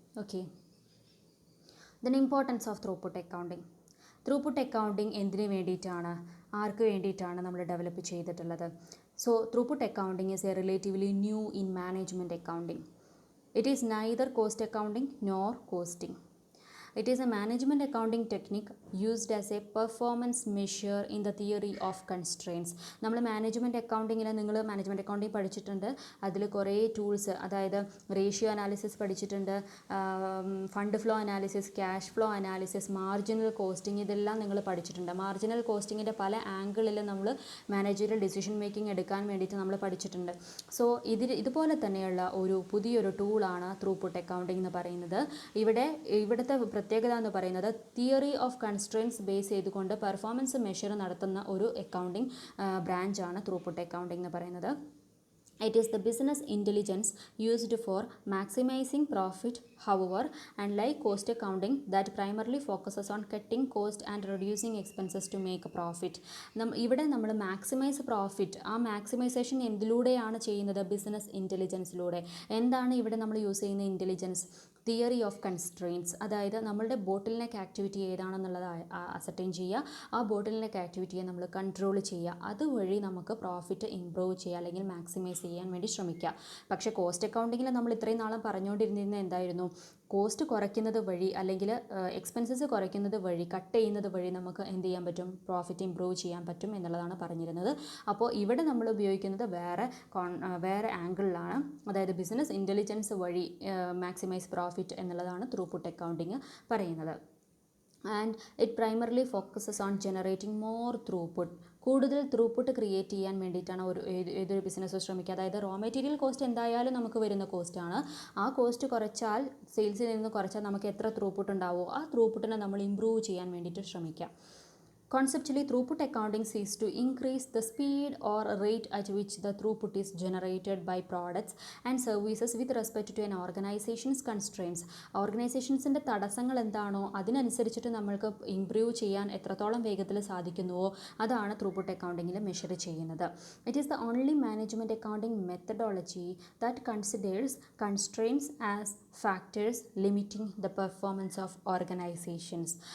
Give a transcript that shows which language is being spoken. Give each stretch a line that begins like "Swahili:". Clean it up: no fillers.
English: Okay, then importance of throughput accounting.
Malayalam: Throughput accounting എന്തിനു വേണ്ടിയിട്ടാണ്, ആർക്ക് വേണ്ടിയിട്ടാണ് നമ്മൾ ഡെവലപ്പ് ചെയ്തിട്ടുള്ളത്?
English: So throughput accounting is a relatively new in management accounting. It is neither cost accounting nor costing. It is a management accounting technique used as a performance measure in the theory of constraints.
Malayalam: നമ്മൾ management അക്കൗണ്ടിങ്ങിൽ നിങ്ങൾ management accounting പഠിച്ചിട്ടുണ്ട്. അതിൽ കുറേ tools, അതായത് ratio analysis പഠിച്ചിട്ടുണ്ട്, fund flow analysis, cash flow analysis, marginal costing, ഇതെല്ലാം നിങ്ങൾ പഠിച്ചിട്ടുണ്ട്. മാർജിനൽ കോസ്റ്റിങ്ങിൻ്റെ പല ആംഗിളിൽ നമ്മൾ മാനേജറിയൽ ഡിസിഷൻ മേക്കിംഗ് എടുക്കാൻ വേണ്ടിയിട്ട് നമ്മൾ പഠിച്ചിട്ടുണ്ട്. സോ ഇതുപോലെ തന്നെയുള്ള ഒരു പുതിയൊരു ടൂളാണ് ത്രൂപുട്ട് അക്കൗണ്ടിങ് എന്ന് പറയുന്നത്. ഇവിടുത്തെ പ്രത്യേകത എന്ന് പറയുന്നത് തിയറി ഓഫ് കൺസ്ട്രെയിൻസ് ബേസ് ചെയ്തുകൊണ്ട് പെർഫോമൻസ് മെഷർ നടത്തുന്ന ഒരു അക്കൗണ്ടിങ് ബ്രാഞ്ചാണ് ത്രൂപുട്ട് അക്കൗണ്ടിങ് എന്ന് പറയുന്നത്.
English: It is the business intelligence used for maximizing profit, however, unlike cost accounting that primarily focuses on cutting cost and reducing expenses to make a profit.
Malayalam: ഇവിടെ നമ്മൾ maximise profit, ആ maximisation എന്തിലൂടെയാണ് ചെയ്യുന്നത്? Business ഇൻ്റലിജൻസിലൂടെ. എന്താണ് ഇവിടെ നമ്മൾ use ചെയ്യുന്ന intelligence? Theory of constraints, അതായത് നമ്മളുടെ ബോട്ടിൽ നെക്ക് ആക്ടിവിറ്റി ഏതാണെന്നുള്ളത് അസർട്ടൈൻ ചെയ്യുക, ആ ബോട്ടിൽ നെക്ക് ആക്ടിവിറ്റിയെ നമ്മൾ കൺട്രോൾ ചെയ്യുക, അതുവഴി നമുക്ക് പ്രോഫിറ്റ് ഇംപ്രൂവ് ചെയ്യുക അല്ലെങ്കിൽ മാക്സിമൈസ് ചെയ്യാൻ വേണ്ടി ശ്രമിക്കുക. പക്ഷേ കോസ്റ്റ് അക്കൗണ്ടിങ്ങിൽ നമ്മൾ ഇത്രയും നാളും പറഞ്ഞുകൊണ്ടിരുന്നത് എന്തായിരുന്നു? കോസ്റ്റ് കുറയ്ക്കുന്നത് വഴി അല്ലെങ്കിൽ എക്സ്പെൻസസ് കുറയ്ക്കുന്നത് വഴി, കട്ട് ചെയ്യുന്നത് വഴി നമുക്ക് എന്ത് ചെയ്യാൻ പറ്റും? പ്രോഫിറ്റ് ഇംപ്രൂവ് ചെയ്യാൻ പറ്റും എന്നുള്ളതാണ് പറഞ്ഞിരുന്നത്. അപ്പോൾ ഇവിടെ നമ്മൾ ഉപയോഗിക്കുന്നത് വേറെ ആംഗിളിലാണ്, അതായത് ബിസിനസ് ഇൻ്റലിജൻസ് വഴി മാക്സിമൈസ് പ്രോഫിറ്റ് എന്നുള്ളതാണ് ത്രൂപുട്ട് അക്കൗണ്ടിങ് പറയുന്നത്.
English: And it primarily focuses on generating more throughput.
Malayalam: കൂടുതൽ ത്രൂപുട്ട് ക്രിയേറ്റ് ചെയ്യാൻ വേണ്ടിയിട്ടാണ് ഏതൊരു ബിസിനസ് ശ്രമിക്കുക. അതായത് റോ മെറ്റീരിയൽ കോസ്റ്റ് എന്തായാലും നമുക്ക് വരുന്ന കോസ്റ്റാണ്. ആ കോസ്റ്റ് കുറച്ചാൽ, സെയിൽസിൽ നിന്ന് കുറച്ചാൽ നമുക്ക് എത്ര ത്രൂപുട്ട് ഉണ്ടാവുമോ ആ ത്രൂപുട്ടിനെ നമ്മൾ ഇംപ്രൂവ് ചെയ്യാൻ വേണ്ടിയിട്ട് ശ്രമിക്കുക.
English: Conceptually, throughput accounting seeks to increase the speed or rate at which the throughput is generated by products and services with respect to an organization's constraints.
Malayalam: ഓർഗനൈസേഷൻസിൻ്റെ തടസ്സങ്ങൾ എന്താണോ അതിനനുസരിച്ചിട്ട് നമ്മൾക്ക് ഇംപ്രൂവ് ചെയ്യാൻ എത്രത്തോളം വേഗത്തിൽ സാധിക്കുന്നുവോ അതാണ് ത്രൂപുട്ട് അക്കൗണ്ടിങ്ങിൽ മെഷർ ചെയ്യുന്നത്.
English: It is the only management accounting methodology that considers constraints as factors limiting the performance of organisations.